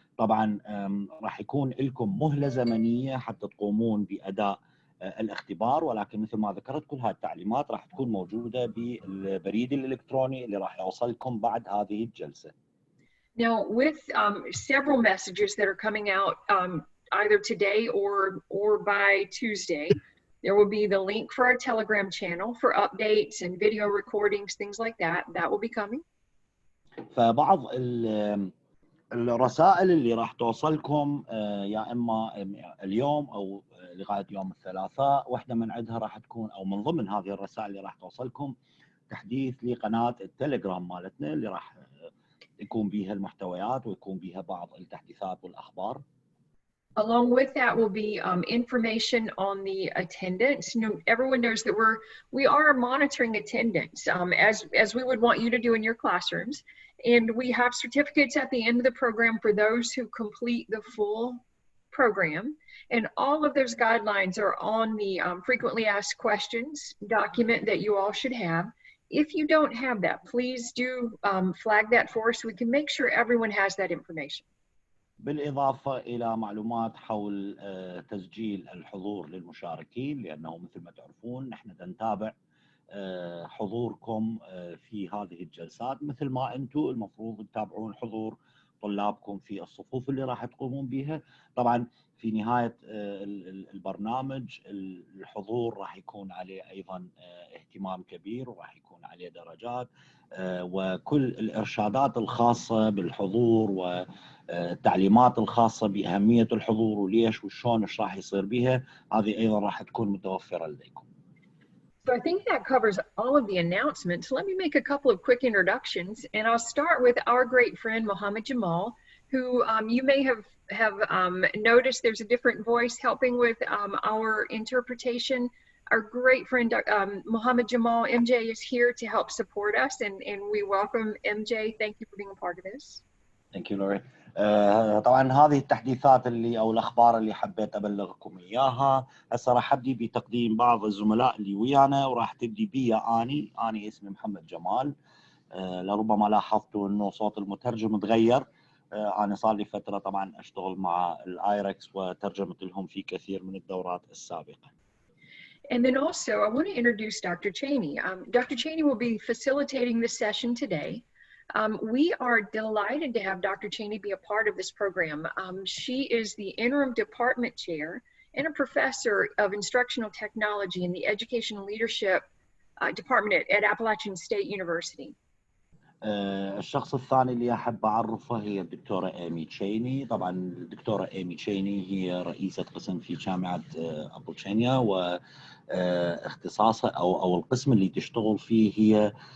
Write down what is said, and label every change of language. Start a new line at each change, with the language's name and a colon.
Arabic: طبعا راح يكون لكم مهلة زمنية حتى تقومون بأداء الاختبار، ولكن مثل ما ذكرت كل هذه التعليمات راح تكون موجودة بالبريد الإلكتروني اللي راح يوصلكم بعد هذه الجلسة.
English: Now, with several messages that are coming out either today or by Tuesday, there will be the link for our Telegram channel for updates and video recordings, things like that. That will be coming. فبعض الرسائل اللي راح توصلكم يا إما اليوم أو لغاية يوم الثلاثاء، واحدة من عندها راح تكون أو من ضمن هذه الرسائل اللي راح توصلكم تحديث لقناة التليجرام مالتنا اللي راح يكون بيها المحتويات ويكون بيها بعض التحديثات والأخبار. Along with that will be information on the attendance. You know, everyone knows that we are monitoring attendance as we would want you to do in your classrooms. And we have certificates at the end of the program for those who complete the full program. And all of those guidelines are on the frequently asked questions document that you all should have. If you don't have that, please do flag that for us so we can make sure everyone has that information.
Arabic: بالإضافة إلى معلومات حول تسجيل الحضور للمشاركين، لأنه مثل ما تعرفون نحن نتابع حضوركم في هذه الجلسات مثل ما أنتم المفروض تتابعون حضور طلابكم في الصفوف اللي راح تقومون بها. طبعا في نهاية البرنامج الحضور راح يكون عليه أيضا اهتمام كبير وراح يكون عليه درجات، وكل الإرشادات الخاصة بالحضور والتعليمات الخاصة بأهمية الحضور وليش وشون ايش راح يصير بها هذه أيضا راح تكون متوفرة لديكم.
English: So I think that covers all of the announcements. Let me make a couple of quick introductions, and I'll start with our great friend Mohammed Jamal, who you may have noticed there's a different voice helping with our interpretation. Our great friend Mohammed Jamal, MJ, is here to help support us, and we welcome MJ. Thank you for being a part of this. Thank you, Lori.
Arabic: طبعا هذه التحديثات اللي او الاخبار اللي حبيت ابلغكم اياها. هسه راح ابدي بتقديم بعض الزملاء اللي ويانا وراح تبدي بي اني اسمي محمد جمال. لربما لاحظتوا انه صوت المترجم تغير. انا صار لي فتره طبعا اشتغل مع الايركس وترجمت لهم في كثير من الدورات السابقه.
English: And then also I want to introduce Dr. Cheney. Dr. Cheney will be facilitating this session today. We are delighted to have Dr. Cheney be a part of this program. She is the interim department chair and a professor of instructional technology in the education and leadership department at Appalachian State University.
Arabic: الشخص الثاني اللي أحب أعرفه هي الدكتورة إيمي تشيني. طبعا الدكتورة إيمي تشيني هي رئيسة قسم في جامعة أبوتشينيا، واختصاصها أو القسم اللي تشتغل فيه هي